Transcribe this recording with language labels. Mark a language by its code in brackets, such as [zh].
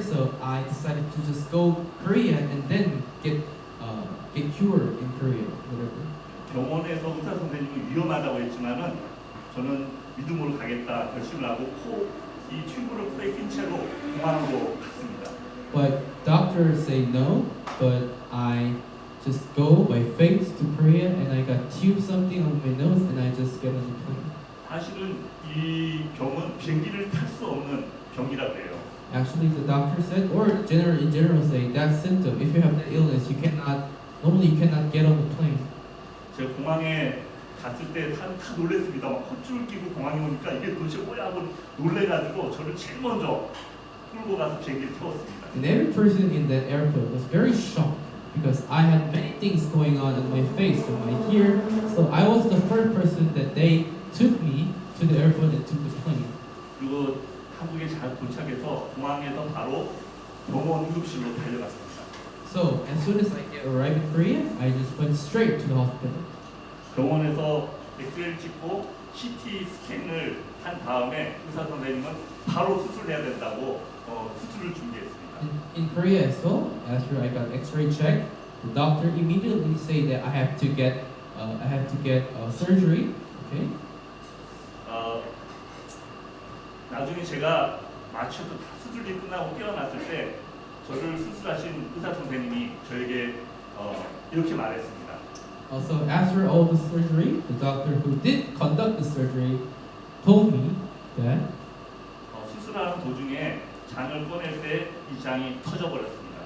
[en] So I decided to just go Korea and then get cured in Korea, whatever. [ko] 병원에서 의사 선생님이 위험하다고 했지만은 저는 믿음으로 가겠다 결심을 하고 이 튜브를 코에 낀 채로 공항으로 갔습니다. [en] But doctors say no, but I just go by faith to Korea, and I got tube something on my nose, and I just get on the plane. [ko] 사실은 이 병은 비행기를 탈 수 없는 병이라고 해요. [en] Actually, the doctor said, or in general say that symptom. If you have that illness, you cannot get on the plane. [ko] 제가 공항에 갔을 때 다 놀랬습니다. 막 콧줄 끼고 공항에 오니까 이게 도대체 뭐야 하고 놀래가지고 저를 제일 먼저 끌고 가서 비행기를 태웠습니다. [en] And every person in that airport was very shocked because I had many things going on my face and my ear. So I was the first person that they took me to the airport and took the plane. [ko] 그리고 한국에 잘 도착해서 공항에서 바로 병원 응급실로 달려갔습니다. [en] So as soon as I arrived in Korea, I just went straight to the hospital. [ko] 병원에서 엑스레이를 찍고 CT 스캔을 한 다음에 의사 선생님은 바로 수술해야 된다고 수술을 준비했습니다. [en] In Korea as well, after I got X-ray checked, the doctor immediately said that I have to get surgery. Okay. [ko] 나중에 제가 마취도 다 수술이 끝나고 깨어났을 때 저를 수술하신 의사 선생님이 저에게 이렇게 말했습니다. [en] So after all the surgery, the doctor who did conduct the surgery told me that [ko] 수술하는 도중에 장을 꺼낼 때 이 장이 터져버렸습니다.